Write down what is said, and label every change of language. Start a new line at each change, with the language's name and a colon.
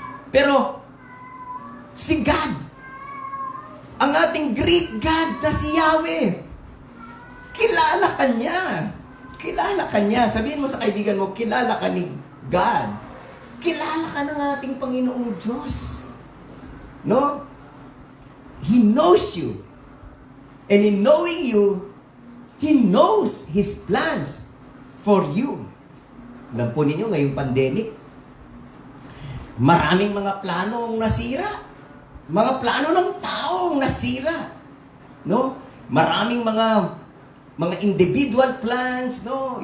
Filipino: Pero, si God, ang ating great God na si Yahweh, kilala ka niya. Kilala ka niya. Sabihin mo sa kaibigan mo, kilala ka ni God. Kilala ka ng ating Panginoong Diyos.
English: No? He knows you. And in knowing you, He knows His plans for you.
Filipino: Alam po ninyo, ngayong pandemic, maraming mga planong nasira. Mga plano ng taong nasira. No? Maraming mga individual plans, no?